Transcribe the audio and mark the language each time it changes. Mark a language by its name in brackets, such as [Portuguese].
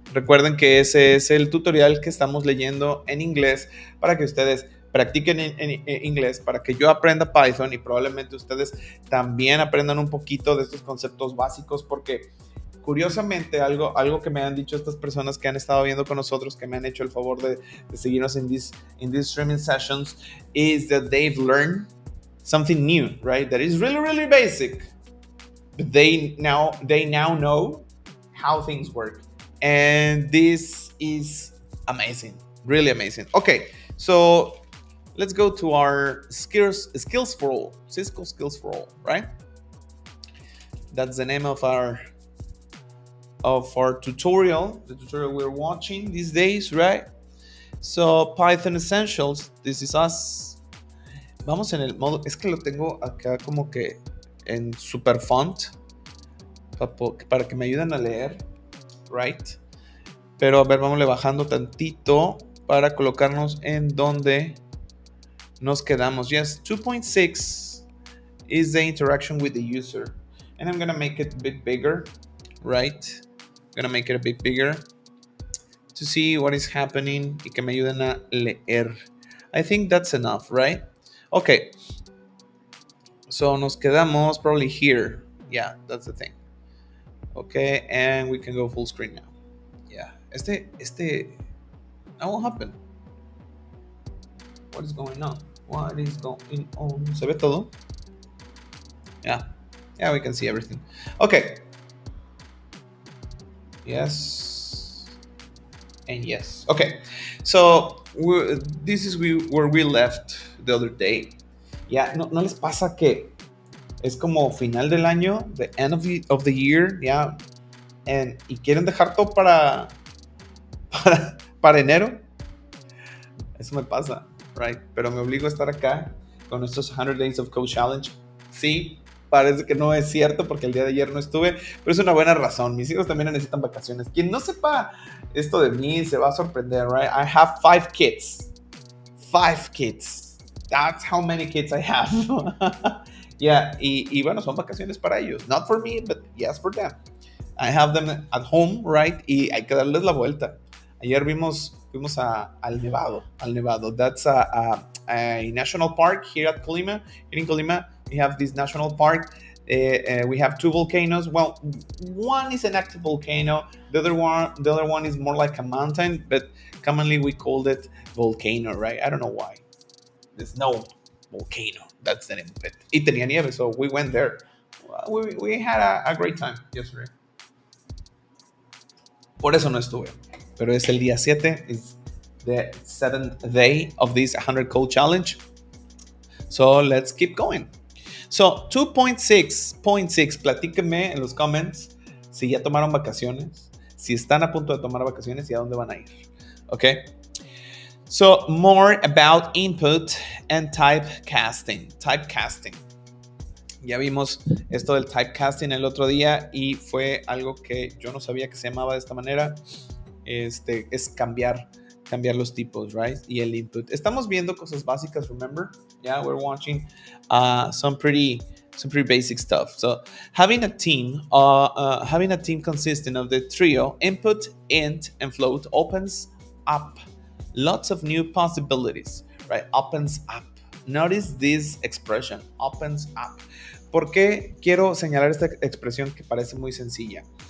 [Spanish] Recuerden que ese es el tutorial que estamos leyendo en inglés para que ustedes practiquen en inglés, para que yo aprenda Python y probablemente ustedes también aprendan un poquito de estos conceptos básicos, porque curiosamente algo que me han dicho estas personas que han estado viendo con nosotros, que me han hecho el favor de seguirnos en [English] these streaming sessions, is that they've learned something new, right? That is really, really basic. But they now know how things work. And this is amazing, really amazing. Okay, so let's go to our skills for all, Cisco Skills for All, right? That's the name of our tutorial, the tutorial we're watching these days, right? So Python Essentials, this is us. [Spanish] Vamos en el modo, es que lo tengo acá como que en super font para que me ayuden a leer, right? Pero a ver, vámosle bajando tantito para colocarnos en donde nos quedamos. [English] Yes, 2.6 is the interaction with the user, and I'm gonna make it a bit bigger, right? I'm gonna make it a bit bigger to see what is happening [Spanish] y que me ayuden a leer. [English] I think that's enough, right? Okay, so [Spanish] nos quedamos [English] probably here. Yeah, that's the thing. Okay, and we can go full screen now. Yeah, that won't happen. What is going on? What is going on? [Spanish] ¿Se ve todo? [English] Yeah, we can see everything. Okay. Yes. And yes. Okay. So this is where we left the other day. [Spanish] Yeah, no les pasa que es como final del año, [English] the end of the year, [Spanish] yeah, y quieren dejar todo para enero? Eso me pasa, right? Pero me obligo a estar acá con estos 100 Days of Code Challenge. Sí, parece que no es cierto porque el día de ayer no estuve, pero es una buena razón. Mis hijos también necesitan vacaciones. Quien no sepa esto de mí se va a sorprender, right? [English] I have 5 kids. 5 kids. That's how many kids I have. [Spanish] Yeah, y bueno, son vacaciones para ellos. [English] Not for me, but yes for them. I have them at home, right? [Spanish] Y hay que darles la vuelta. Ayer fuimos al Nevado. [English] That's a national park here at Colima. Here in Colima, we have this national park. We have 2 volcanoes. Well, one is an active volcano. The other one is more like a mountain, but commonly we called it volcano, right? I don't know why. The snow volcano. That's the name of it. [Spanish] Y tenía nieve, [English] so we went there. We had a great time yesterday. [Spanish] Por eso no estuve. Pero es el día 7. [English] It's the 7th day of this 100 Code Challenge. So let's keep going. [Spanish] So 2.6, platíquenme en los comments si ya tomaron vacaciones, si están a punto de tomar vacaciones y a dónde van a ir. [English] Okay? So more about input and typecasting. Typecasting. [Spanish] Ya vimos esto del typecasting el otro día y fue algo que yo no sabía que se llamaba de esta manera. Es cambiar los tipos, right? Y el input. Estamos viendo cosas básicas, remember? [English] Yeah, we're watching some pretty basic stuff. So having a team consisting of the trio input, int, and float opens up lots of new possibilities, right? Opens up. Notice this expression, opens up. [Spanish] ¿Por qué quiero señalar esta expresión que parece muy sencilla?